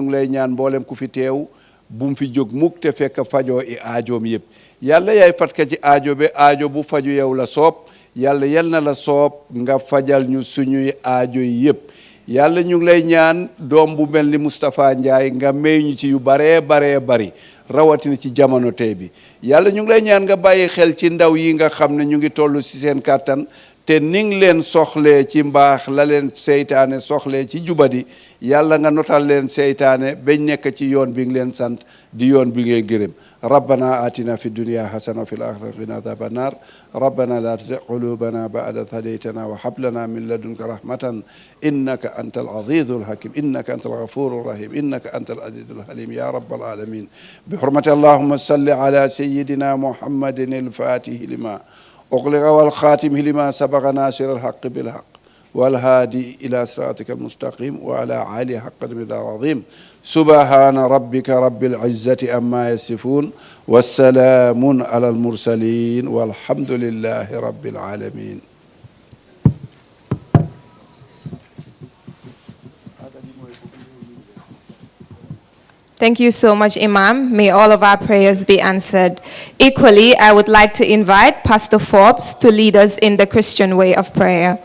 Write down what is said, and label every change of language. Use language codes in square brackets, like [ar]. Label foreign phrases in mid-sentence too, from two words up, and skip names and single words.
[wo] ngi lay ñaan mboolem ku fi teew bu mu fi jóg mukk te fekk fajoo i aajoom yëpp yàlla yaay fatka ci aajo be aajo bu faju yow la soob yàlla yal na la soob nga fajal ñu suñuy aajo yi yëpp yàlla ñu ngi lay ñaan doom bu mel ni Moustapha Ndiaye nga may ñu ci yu baree bari rawatina ci jamono tey bi yàlla ñu ngi lay ñaan nga bàyyi xel ci ndaw yi nga xam ne ñu ngi toll ci seen kàttan te ning leen soxlee ci mbaax la leen seytaane soxlee ci jubadi yàlla nga notal leen seytaane bañ nekk ci yoon bi nga leen sant di yoon bi ngeen gërëm [ar] ربنا آتنا في الدنيا حسنة وفي الآخرة قنا عذاب النار ربنا لا تزغ قلوبنا بعد إذ هديتنا وهب لنا من لدنك رحمة إنك أنت العزيز الحكيم إنك أنت الغفور الرحيم إنك أنت العزيز الحليم يا رب العالمين بحرمة اللهم صل على سيدنا محمد الفاتح لما أغلق والخاتم لما سبق ناصر الحق بالحق والهادي إلى صراطك المستقيم وعلى آله حق قدره العظيم سبحان ربك رب العزة أما يصفون والسلام على المرسلين والحمد لله رب العالمين. [en] Thank you so much, Imam. May all of our prayers be answered. Equally, I would like to invite Pastor Forbes to lead us in the Christian way of prayer.